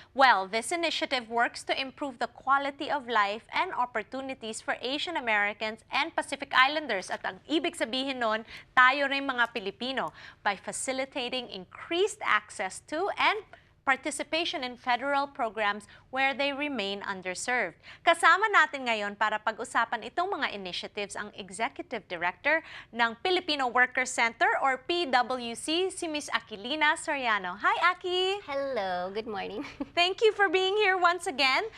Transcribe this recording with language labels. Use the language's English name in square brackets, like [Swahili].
[English] Well, this initiative works to improve the quality of life and opportunities for Asian Americans and Pacific Islanders. [Filipino] At ang ibig sabihin nun, tayo rin mga Pilipino [English] by facilitating increased access to and participation in federal programs where they remain underserved. [Filipino] Kasama natin ngayon para pag-usapan itong mga initiatives ang Executive Director ng Filipino Workers Center or PWC, si Ms. [English] Aquilina Soriano. Hi, Aki! Hello, good morning. Thank you for being here once again.